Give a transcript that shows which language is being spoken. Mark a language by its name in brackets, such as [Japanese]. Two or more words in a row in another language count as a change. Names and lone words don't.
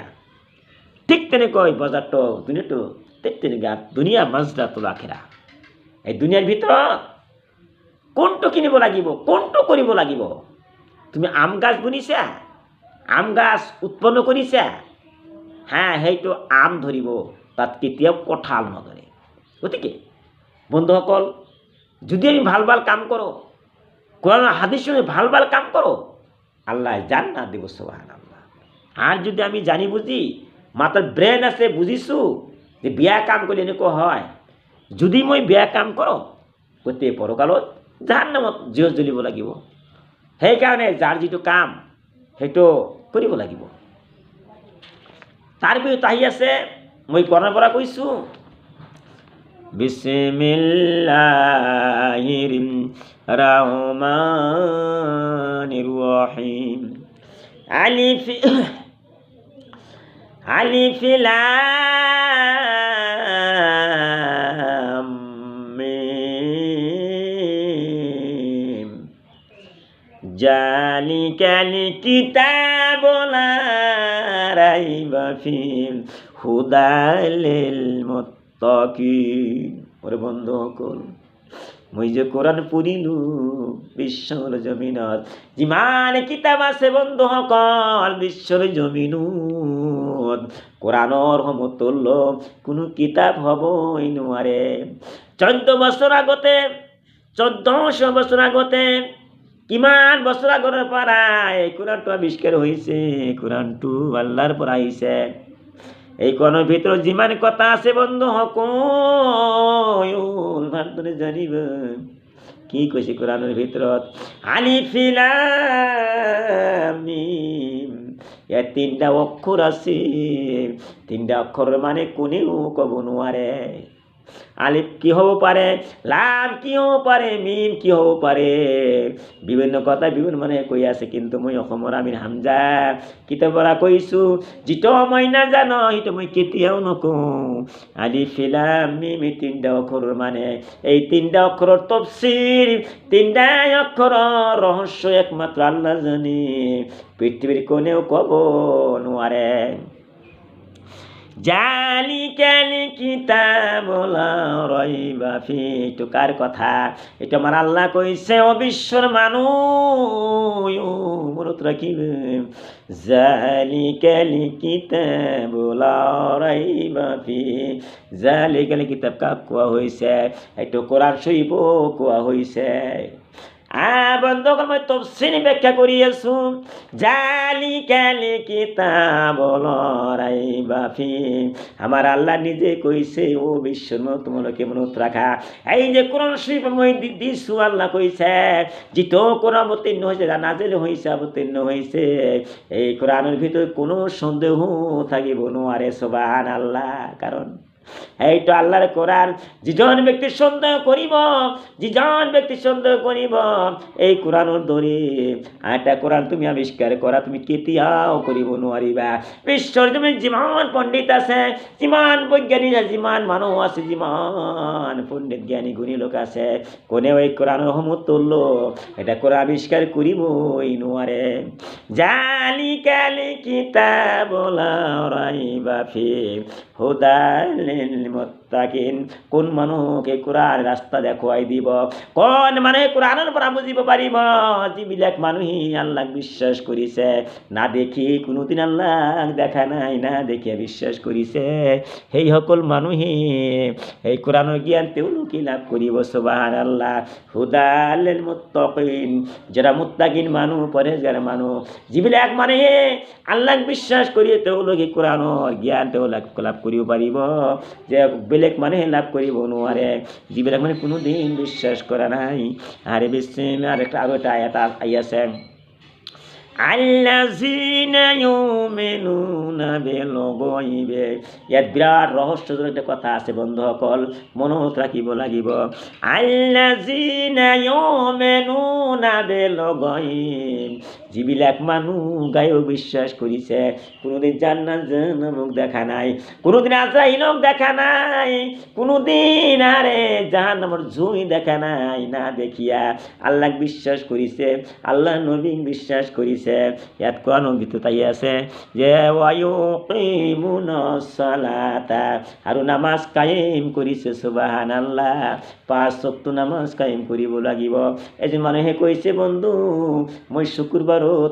[Assamese] ঠিক তেনেকৈ বজাৰটো, দুনিয়াটো ঠিক তেনেকুৱা, [Arabic] الدنيا مزرعة الآخرة, [Assamese] এই দুনিয়াৰ ভিতৰত কোনটো কিনিব লাগিব, কোনটো কৰিব লাগিব? তুমি আম গাছ বুনিছা, আম গাছ উৎপন্ন কৰিছা, হ্যাঁ, সেইটো আম ধৰিব, তাত কেতিয়াও কঁঠাল নধৰে। গতিকে বন্ধুসকল, যদি আমি ভাল ভাল কাম কৰোঁ, কোরআন হাদিস শুনে ভাল ভাল কাম করো, আল্লাহ জান্নাত দিব, সুবহানাল্লাহ। আর যদি আমি জানি বুঝি, মাথার ব্রেন আছে, বুঝিছোঁ যে বেয়া কাম কৰিলে এনেকুৱা হয়, যদি মই বেয়া কাম কৰোঁ, গোটেই পৰকালত জাহান্নামত জুইত জ্বলিব লাগিব। সেইকাৰণে যাৰ যিটো কাম, সেইটো কৰিব লাগিব। তাৰ ভিতৰত আহি আছে, মই কোরআনৰ পৰা কৈছোঁ, [Arabic] بسم الله الرحمن الرحيم. الم ذلك الكتاب لا ريب فيه هدى للمتقين. [Assamese] ওরে বন্ধুসকল, মই যে কোরআন পঢ়িলোঁ, বিশ্বর জমিনত যিমান কিতাপ আছে বন্ধুসকল, বিশ্বর জমিনত কোরআনৰ সমতুল্য কোনো কিতাপ হ'বই নোৱাৰে। 14 বছৰ আগতে, 1400 বছৰ আগতে, কিমান বছৰ আগৰ পৰা এই কোরআনটো আৱিষ্কাৰ হৈছে, কোরআনটো আল্লাহৰ পৰা আহিছে। এই কোরআনের ভিতরে যিমান কথা আছে বন্ধু সকল ভারতরে জানিব কি কইছে কোরআনের ভিতৰত [Arabic] الف لام ميم [Assamese] এ তিনটা অক্ষর আছে তিনটা অক্ষর মানে কোনেও কব নোৱাৰে আলিফ কি হব পাৰে লাম কি হব পাৰে মিম কি হব পাৰে বিভিন্ন কথা বিভিন্ন মানে কৈ আছে কিন্তু মই অসমৰ আমিৰ হামজা কিতাৰ পৰা কৈছো যিটো মই নাজানো সেইটো মই কেতিয়াও নকওঁ [Arabic] الف لام ميم [Assamese] তিনটা অক্ষৰৰ মানে এই তিনটা অক্ষৰৰ তফসির তিনটা অক্ষৰৰ রহস্য একমাত্র আল্লাহ জানে পৃথিবীর কোনেও কব নোৱাৰে [Arabic] ذلك الكتاب لا ريب فيه [Assamese] তো কার কথা এটা আমার আল্লাহ কইছে ও বিশ্বর মানুষ মনত রাখিবে [Arabic] ذلك الكتاب لا ريب فيه ذلك الكتاب [Assamese] কাক কোয়া হইছে এটা কোরআন শরীফ কোয়া হইছে বন্ধুসকল মই তফসিল ব্যাখ্যা কৰি আছো [Arabic] ذلك الكتاب لا ريب فيه [Assamese] আমার আল্লাহ নিজে কইছে ও বিশ্বর তোমালোকে মনত রাখা এই যে কোরআন শরীফ মই দিছো আল্লাহ কইছে যিটো কোরআন অবতীর্ণ হয়েছে নাজিল হয়েছে অবতীর্ণ হয়েছে এই কোরআনের ভিতরে কোনো সন্দেহ থাকিব নোৱাৰে সুবহানাল্লাহ কারণ এইটো আল্লাহর কোরআন যিজন ব্যক্তি সন্দেহ করিব এই কোরআনের দরে এটা কোরআন তুমি আবিষ্কার করা তুমি কেতিয়াও করিব নোৱাৰিবা বিশ্বর তুমি যিমান পণ্ডিত আছে যিমান বৈজ্ঞানিক আছে যিমান মানুহ আছে যিমান পণ্ডিত জ্ঞানী গুণী লোক আছে কোনেও এই কোরআনের সমতুল্য এটা কোরআন আবিষ্কার করিবই নোৱাৰে [Arabic] ذلك الكتاب لا ريب فيه هدى للمتقين [Assamese] কোন মানুহকে কোরআন রাস্তা দেখুৱাই দিব কোন মানে কোরআনৰ পৰা বুজিব পাৰিব যিবিলাক মানুহে আল্লাহক বিশ্বাস কৰিছে না দেখি কোনোদিন আল্লাহক দেখা নাই না দেখি বিশ্বাস কৰিছে সেই সকল মানুহে এই কোরআনৰ জ্ঞান তেওঁলোকে লাভ কৰিব সুবহানাল্লাহ [Arabic] هدى للمتقين [Assamese] যারা মুত্তাকিন মানুহ পरहेজগাৰ মানুহ যিবিলাক মানুহে আল্লাহক বিশ্বাস কৰি তেওঁলোকে কোরআনৰ জ্ঞান তেওঁলোকে লাভ কৰিব পাৰিব যে বেলেগ মানুহে লাভ কৰিব নোৱাৰে যিবিলাক মানে কোনোদিন বিশ্বাস কৰা নাই আরে বিশ্ব আৰু এটা আয়াত আহি আছে [Arabic] الذين يؤمنون بالغيب [Assamese] ইয়াত বিরাট রহস্যজনক একটা কথা আছে বন্ধুসকল মনত রাখিব লাগিব [Arabic] الذين يؤمنون بالغيب [Assamese] যিবিলাক মানুহ গায়ব বিশ্বাস কৰিছে কোনোদিন জান্নাত জাহান্নামক দেখা নাই কোনোদিন আজরাইলক দেখা নাই কোনোদিন আরে জাহান্নামের জুই দেখা নাই না দেখিয়া আল্লাহক বিশ্বাস কৰিছে আল্লাহ নবী বিশ্বাস কৰিছে ইয়াত কোরআনৰ ভিতৰত আহি আছে যে ওয়ায়ুকিমুনাস সালাতা আৰু নামাজ কায়েম কৰিছে সুবহানাল্লাহ 5 ওয়াক্ত নামাজ কায়েম কৰিব লাগিব এজন মানুহে কৈছে বন্ধু মই শুক্ৰবাৰত